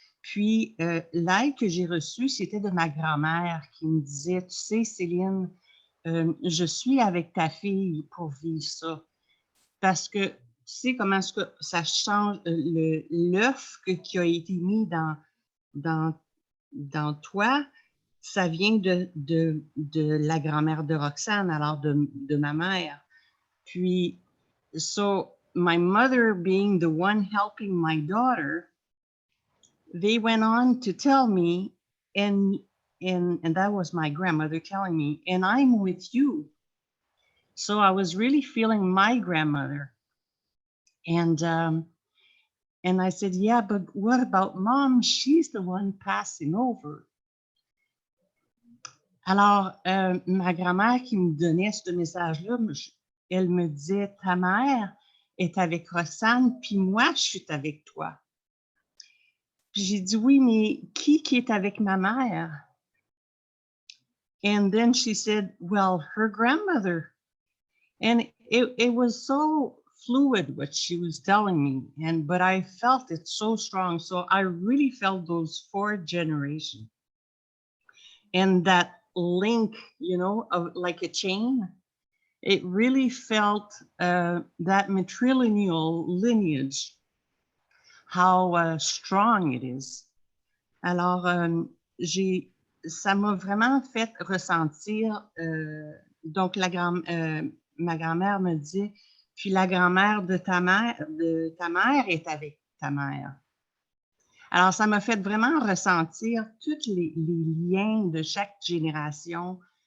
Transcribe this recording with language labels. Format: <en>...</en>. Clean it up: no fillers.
<fr>Puis, l'aide que j'ai reçue, c'était de ma grand-mère qui me disait, tu sais, Céline, je suis avec ta fille pour vivre ça. Parce que tu sais comment est-ce que ça change l'œuf qui a été mis dans toi, ça vient de la grand-mère de Roxane, alors de ma mère.</fr> <en>Puis, so my mother being the one helping my daughter, they went on to tell me, and that was my grandmother telling me, and I'm with you. So I was really feeling my grandmother. And I said, yeah, but what about mom? She's the one passing over.</en> <fr>Alors, ma grand-mère qui me donnait ce message-là, elle me disait, ta mère est avec Roxane, puis moi, je suis avec toi. Puis j'ai dit, oui, mais qui est avec ma mère?</fr> <en>And then she said, well, her grandmother. And it was so fluid what she was telling me, but I felt it so strong. So I really felt those 4 generations. And that link, you know, of like a chain, it really felt that matrilineal lineage, how strong it is.</en> <fr>Alors, ça m'a vraiment fait ressentir, donc ma grand-mère me dit, puis la grand-mère de ta mère est avec ta mère. Alors, ça m'a fait vraiment ressentir tous les liens de chaque génération.</fr>